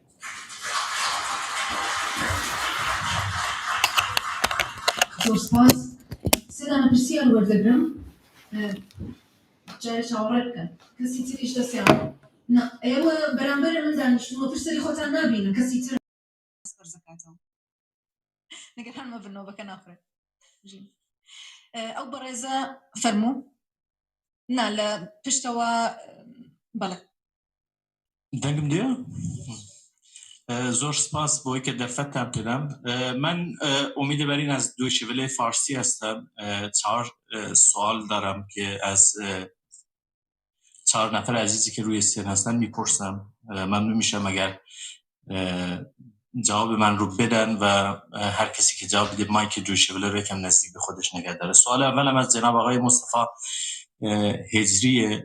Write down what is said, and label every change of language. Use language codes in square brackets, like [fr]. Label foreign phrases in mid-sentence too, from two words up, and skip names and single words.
[ckb] زۆر سپاس سێ دانە پرسیار وەردەگرم جارێ چاوەڕێ بکەن کەسی تریش دەستیان نا ئێوە بەرامبەر من دانیشتنەوە پرسەری خۆتان نابینن کەسی تر بەرزەکاتەوە نەگەرانمە بنەوەکە ناخورێت ئەو بەڕێزە فەرموو نا لە پشتەوە بەڵێ دەنگم دێ زۆر سپاس بۆی کە دەرفەتتان پێدەم [fa] من ئومیدەبەرین از دویشیڤلێ فارسی هەستم 4 سوال دارم که از 4 نفر عزیزی که روی سن هستن میپرسم ممنون میشم اگر جواب من رو بدن و هر کسی که جواب بده مایک دویشیڤلێ رو یکم نزدیک به خودش نگه داره سوال اولم از جناب آقای مصطفی هجریه